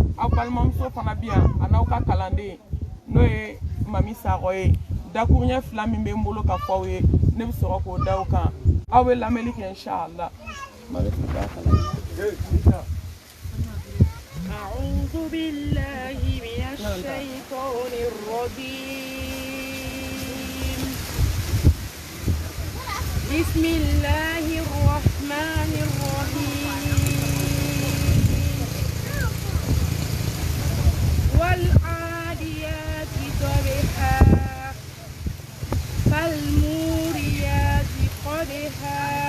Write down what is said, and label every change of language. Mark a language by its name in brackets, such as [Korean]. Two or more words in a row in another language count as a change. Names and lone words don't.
[Bambara] aw balimamuso fana bi yan a n'aw ka kalanden n'o ye Mami Sakɔ ye dakuruɲɛ 2 min bɛ n bolo ka fɔ aw ye ne bɛ sɔrɔ k'o da aw kan aw bɛ lamɛnni kɛ inshallah. [Arabic] أعوذ بالله من الشيطان الرجيم بسم الله الرحمن الرحيم والعاديات ضبحا فالموريات قدحا